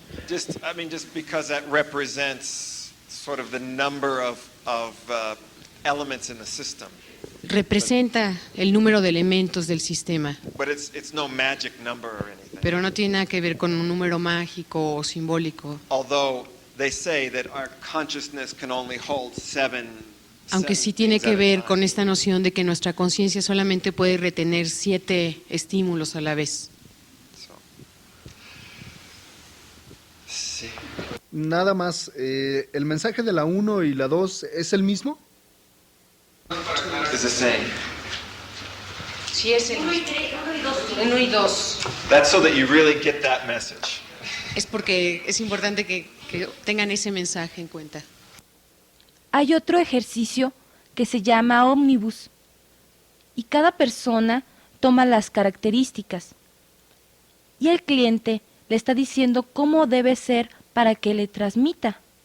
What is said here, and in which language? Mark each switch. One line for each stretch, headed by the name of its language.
English: Just because that represents sort of the number of elements in the system.
Spanish: Representa el número de elementos del sistema,
English: But it's no magic number or anything.
Spanish: pero no tiene nada que ver con un número mágico o simbólico.
English: Although they say that our consciousness can only hold seven.
Spanish: Aunque sí
English: seven
Spanish: tiene
English: things
Spanish: que
English: at a
Spanish: ver
English: time.
Spanish: con esta noción de que nuestra conciencia solamente puede retener 7 estímulos a la vez.
English: So.
Spanish: Sí. Nada más, ¿el mensaje de la 1 y la 2 es el mismo?
English: It's the same.
Spanish: Sí, es el 1 y 2. 1 y 2.
English: That's so that you really get that message.
Spanish: Es porque es importante que tengan ese mensaje en cuenta. Hay otro ejercicio que se llama ómnibus y cada persona toma las características y el cliente le está diciendo cómo debe ser para que le transmita.